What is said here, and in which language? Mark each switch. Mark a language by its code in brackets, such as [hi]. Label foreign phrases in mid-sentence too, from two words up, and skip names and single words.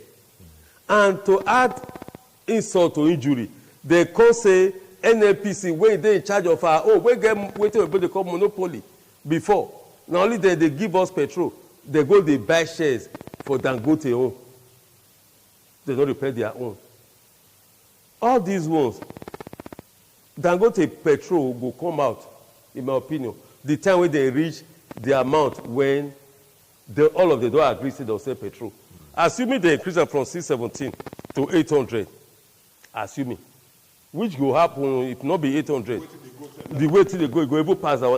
[pcm] And to add insult to injury, they come say NNPC wey dey in charge of our own, wey get wetin oyibo dey call monopoly before, na only dem dey give us petrol, they go dey buy shares for Dangote own, they no repair their own. All these ones, Dangote petrol go come out, in my opinion, the time when they reach the amount when all of them don agree say they'll sell petrol. Assuming they increase it from 617 to 800, assuming, which will happen if not be 800, the way till they go even pass that one.